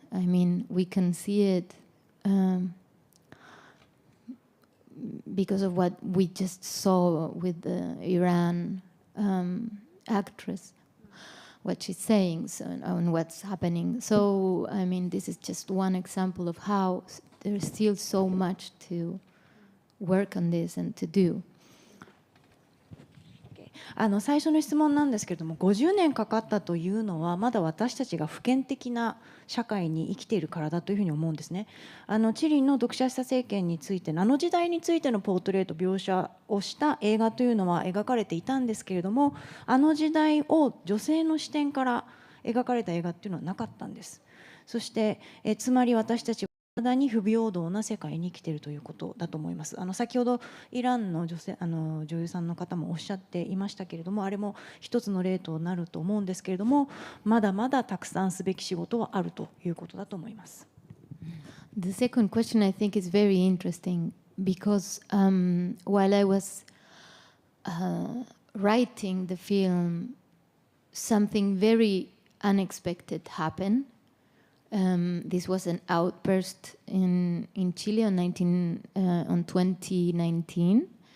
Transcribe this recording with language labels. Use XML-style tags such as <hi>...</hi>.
<en>I mean, we can see it because of what we just saw with the Iran actress, what she's saying and what's happening. So, I mean, this is just one example of how there's still so much to work on this and to do.</en> <ja>最初の質問なんですけれども、50年かかったというのはまだ私たちが普遍的な社会に生きているからだというふうに思うんですね。チリの独裁者政権についての時代についてのポートレート描写をした映画というのは描かれていたんですけれども、時代を女性の視点から描かれた映画っていうのはなかったんです。そして、つまり私たち体に不平等な世界に生きているということだと思います。先ほどイランの女優さんの方もおっしゃっていましたけれども、あれも一つの例となると思うんですけれども、まだまだたくさんすべき仕事はあるということだと思います。</ja> <en>The second question I think is very interesting because while I was writing the film, something very unexpected happened. This was an outburst in Chile on 2019.</en>